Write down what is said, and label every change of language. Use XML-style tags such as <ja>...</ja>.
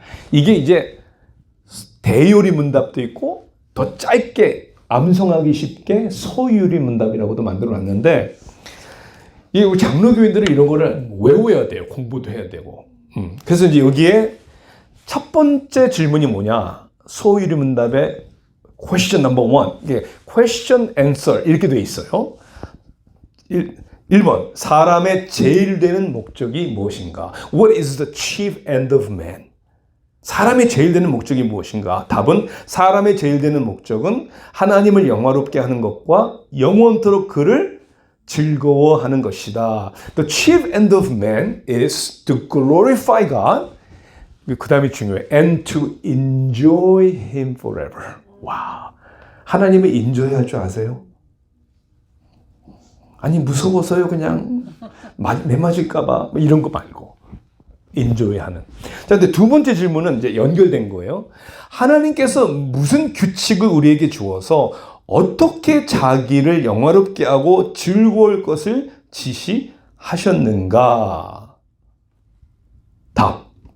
<ko>이게 이제 대요리 문답도 있고 더 짧게 암송하기 쉽게 소유리 문답이라고도 만들어 놨는데, 이 장로교인들은 이런 거를 외워야 돼요. 공부도 해야 되고. 그래서 이제 여기에 첫 번째 질문이 뭐냐? 소유리 문답의</ko> <en>question number one.</en> <ko>이게</ko> <en>question answer</en> <ko>이렇게 돼 있어요. 1번. 사람의 제일 되는 목적이 무엇인가?</ko> <en>What is the chief end of man?</en> <ko>사람의 제일 되는 목적이 무엇인가? 답은 사람의 제일 되는 목적은 하나님을 영화롭게 하는 것과 영원토록 그를 즐거워하는 것이다.</ko> <en>The chief end of man is to glorify God.</en> <ko>그 다음이 중요해.</ko> <en>And to enjoy Him forever.</en> <ko>와, 하나님을 인조해야 할 줄 아세요? 아니 무서워서요. 그냥 매 맞을까봐 이런 거 말고 인조해하는. 자, 근데 두 번째 질문은 이제 연결된 거예요. 하나님께서 무슨 규칙을 우리에게 주어서 어떻게 자기를 영화롭게 하고 즐거울 것을 지시하셨는가? 답.</ko>